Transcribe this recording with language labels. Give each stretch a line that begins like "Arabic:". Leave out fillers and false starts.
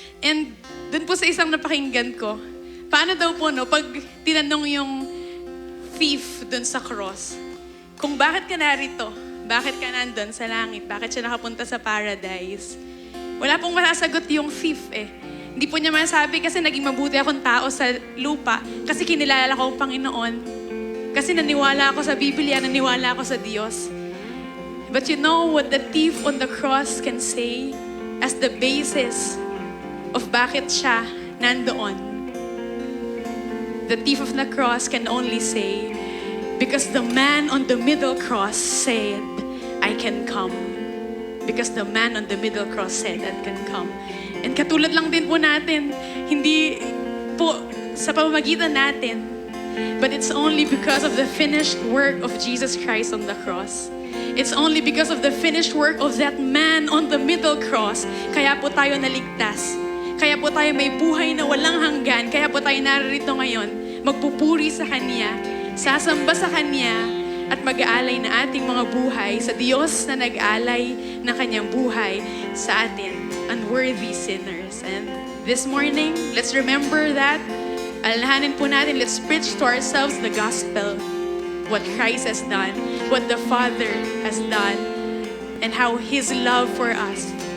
Filipino: And dun po sa isang napakinggan ko, paano daw po, no, pag tinanong yung thief dun sa cross, kung bakit ka narito, bakit ka nandun sa langit, bakit siya nakapunta sa paradise, wala pong masasagot yung thief eh. Hindi po niya masabi kasi naging mabuti akong tao sa lupa, kasi kinilala ko ang Panginoon, kasi naniwala ako sa Biblia, naniwala ako sa Diyos.
English: But you know what the thief on the cross can say as the basis of
Filipino: bakit siya nandoon?
English: The thief of the cross can only say, because the man on the middle cross said, I can come. Because the man on the middle cross said, I can come.
Filipino: And katulad lang din po natin, hindi po sa pamamagitan natin,
English: but it's only because of the finished work of Jesus Christ on the cross. It's only because of the finished work of that man on the middle cross,
Filipino: kaya po tayo naligtas. Kaya po tayo may buhay na walang hanggan. Kaya po tayo narito ngayon, magpupuri sa Kanya, sasamba sa Kanya, at mag-aalay na ating mga buhay sa Diyos na nag-alay ng Kanyang buhay sa atin,
English: unworthy sinners. And this morning, let's remember that.
Filipino: Alalahanin po natin,
English: let's preach to ourselves the gospel. What Christ has done, what the Father has done, and how His love for us.